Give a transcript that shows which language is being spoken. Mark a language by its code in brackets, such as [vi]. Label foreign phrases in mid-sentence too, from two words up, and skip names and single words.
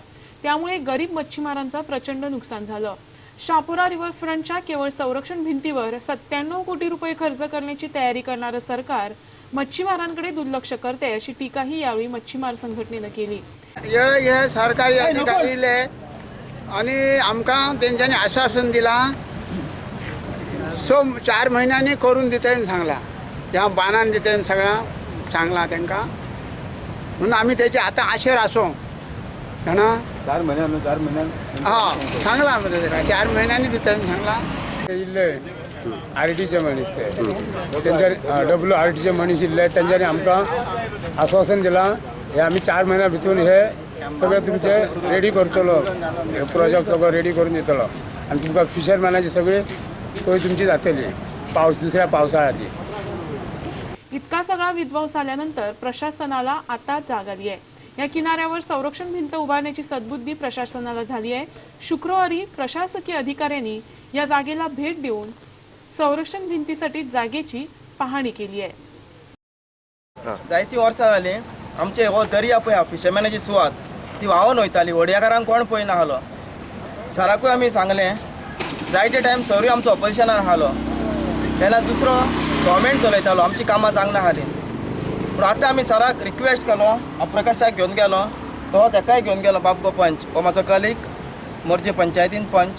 [mr] त्यामुळे गरीब मच्छीमारांचं प्रचंड नुकसान झालं। शापोरा रिव्हरफ्रंटच्या केवळ संरक्षण भिंतीवर 97 कोटी रुपये खर्च करण्याची तयारी करणारं सरकार मच्छीमारांकडे दुर्लक्ष करते, अशी टीकाही यावेळी मच्छीमार संघटनेने केली। [kok] हे सरकारी अधिकारी आणि आमकां तेंच्यांनी आश्वासन दिला 4 महिन्यांनी करून दितेन सांगला, ह्या बांदान दितेन सगळं सांगला तेंकां, म्हणून आम्ही त्याचे आता आशेर असो ना। 4 महिन्यान हा सांगला म्हणजे 4 महिन्यांनी दितेन सांगला। इल्ले आरटीचे मनीस तेंच्यानी WRTचे मनीस इल्ले तेंच्यांनी आमकां आश्वासन दिला हे आम्ही 4 महिन्या भितर हे सगळं तुमचे रेडी करतलो, प्रोजेक्ट सगळं रेडी करून दितलो आणि तुमकां फिशरमॅनाची सगळी सोय तुमची जातली दुसऱ्या पावसाळ्यात। [mr] इतका सगळा विध्वंस आल्यानंतर प्रशासनाला आता जाग आली आहे। या किनाऱ्यावर संरक्षण भिंत उभारण्याची सद्बुद्धी प्रशासनाला झाली आहे। शुक्रवारी प्रशासकीय अधिकाऱ्यांनी या जागेला भेट देऊन संरक्षण भिंतीसाठी जागेची पाहणी केली आहे। [kok] जायती वर्सां जाली आमचे हो दर्या पळय फिशरमॅनाची सुवात ती व्हांवून वयताली, होडयाकारांक कोण पळयना आहलो। सराकूय आमी सांगलें, जायते टायम सरूय आमचो ऑपोजिशनार आहलो, तेन्ना दुसरो गव्हर्मेंट चलयतालो, आमची कामां चांगली नाहली। पूण आतां आमी सराक रिक्वेस्ट केलो, प्रकाशाक घेवन गेलो, तो तेकाय घेवन गेलो बाबगो पंच, हो म्हाजो कलीग मोरजे पंचायतीन पंच।